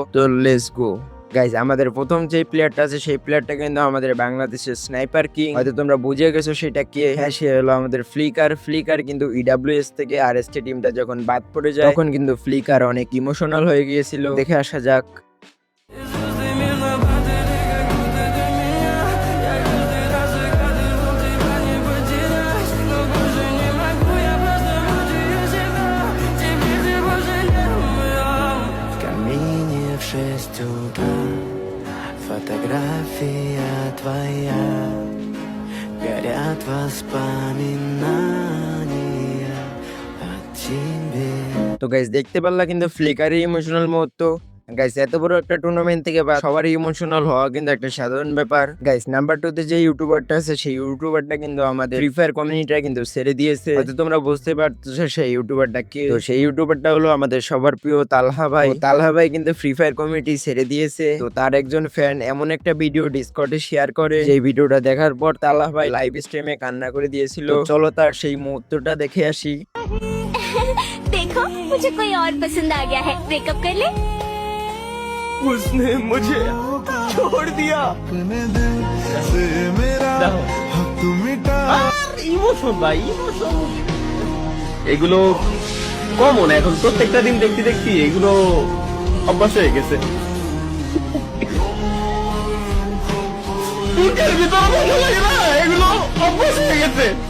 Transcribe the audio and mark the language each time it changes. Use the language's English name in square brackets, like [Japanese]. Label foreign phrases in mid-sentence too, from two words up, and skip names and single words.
[Bangla] তো [English] let's go guys. [Bangla] আমাদের প্রথম যে প্লেয়ারটা আছে সেই প্লেয়ারটা কিন্তু আমাদের বাংলাদেশের স্নাইপার কিং। হয়তো তোমরা বুঝে গেছো সেটা কে। হ্যাঁ, সে হলো আমাদের ফ্লিকার। ফ্লিকার কিন্তু ইডাব্লিউএস থেকে আরএসটি টিমটা যখন বাদ পড়ে যায় তখন কিন্তু ফ্লিকার অনেক ইমোশনাল হয়ে গিয়েছিল। দেখে আসা যাক। [Russian] В 6 утра фотография твоя, горят воспоминания о тебе. [Bangla] তো গাইস দেখতে পারলা কিন্তু ফ্লিকারের ইমোশনাল মুহূর্ত। গাইস এত বড় একটা টুর্নামেন্ট থেকে বা সবারই ইমোশনাল হওয়া কিন্তু একটা সাধারণ ব্যাপার। গাইস নাম্বার 2 তে যে ইউটিউবারটা আছে সেই ইউটিউবারটা কিন্তু আমাদের ফ্রি ফায়ার কমিউনিটিটা কিন্তু ছেড়ে দিয়েছে। হয়তো তোমরা বুঝতে পারছো সেই ইউটিউবারটা কে। তো সেই ইউটিউবারটা হলো আমাদের সবার প্রিয় তালহা ভাই। তালহা ভাই কিন্তু ফ্রি ফায়ার কমিউনিটি ছেড়ে দিয়েছে। তো তার একজন ফ্যান এমন একটা ভিডিও ডিসকর্ডে শেয়ার করে যে ভিডিওটা দেখার পর তালহা ভাই লাইভ স্ট্রিমে কান্না করে দিয়েছিল। তো চলো তার সেই মুহূর্তটা দেখে আসি। [Hindi] देखो मुझे कोई और पसंद आ गया है, ब्रेकअप कर ले। उसने मुझे छोड़ दिया। [Bangla] ইমোশন ভাই, ইমোশন এগুলো কমন। এখন প্রত্যেকটা দিন দেখতে দেখতে এগুলো অভ্যাস হয়ে গেছে। বুকের ভিতরে ভালো লাগে না, এগুলো অভ্যাস হয়ে গেছে।